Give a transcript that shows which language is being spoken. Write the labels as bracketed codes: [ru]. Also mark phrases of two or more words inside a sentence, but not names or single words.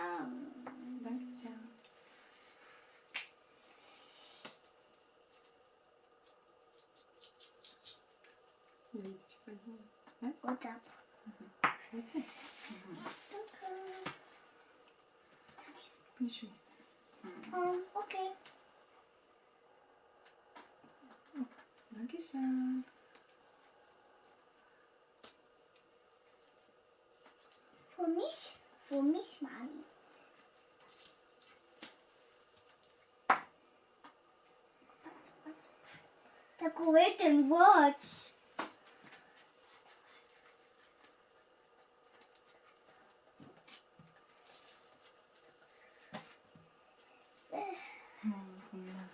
[ro] Da, ce? Uite ce faci, mami. O tapă. De ce? Pune și mie. Ok. Dankeschön. [de] Für mich, [ro] Mami. Dacă vrei te învăț. Mamă, frumos.